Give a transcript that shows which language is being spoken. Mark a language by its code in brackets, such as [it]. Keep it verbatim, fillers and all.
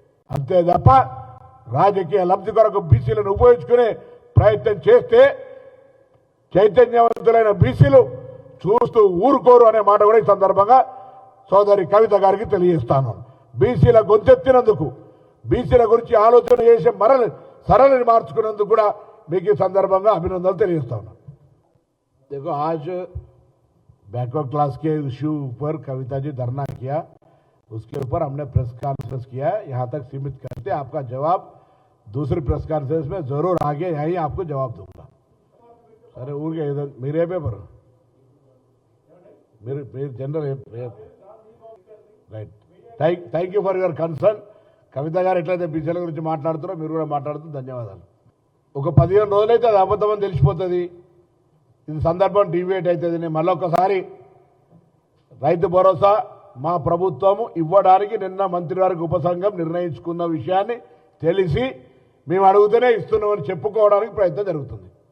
[te] అంతే తప్ప రాజకీయ లబ్ధి కొరకు బీసీలను ఉపయోగించుకునే ప్రయత్నం చేస్తే చైతన్యవంతులైన బీసీలు చూస్తూ ఊరుకోరు అనే మాట కూడా ఈ సందర్భంగా సోదరి కవిత గారికి తెలియజేస్తాను. బీసీల గొంతెత్తినందుకు, బీసీల గురించి ఆలోచన చేసే మరల సరళిని మార్చుకున్నందుకు కూడా మీకు ఈ సందర్భంగా అభినందనలు తెలియజేస్తాను. [hi] देखो आज बैकवर्ड क्लास के इश्यू पर कविता जी धरना किया, उसके ऊपर हमने प्रेस कॉन्फ्रेंस किया, यहाँ तक सीमित करते. आपका जवाब दूसरी प्रेस कॉन्फ्रेंस में जरूर आगे यहीं आपको जवाब दूंगा. अरे ऊर के इधर मेरे पेपर मेरे general right. [en] Thank thank you for your concern. [te] Kavitha గారు ఎట్లయితే బీసీల గురించి మాట్లాడుతారో మీరు కూడా మాట్లాడుతున్నారు, ధన్యవాదాలు. ఒక పదిహేను రోజులైతే అది అబద్ధం అని తెలిసిపోతుంది, ఇది సందర్భం డివేట్ అవుతుంది. నేను మళ్ళొకసారి రైతు భరోసా మా ప్రభుత్వము ఇవ్వడానికి నిన్న మంత్రివర్గ ఉపసంఘం నిర్ణయించుకున్న విషయాన్ని తెలిసి మేము అడుగుతూనే ఇస్తున్నామని చెప్పుకోవడానికి ప్రయత్నం జరుగుతుంది.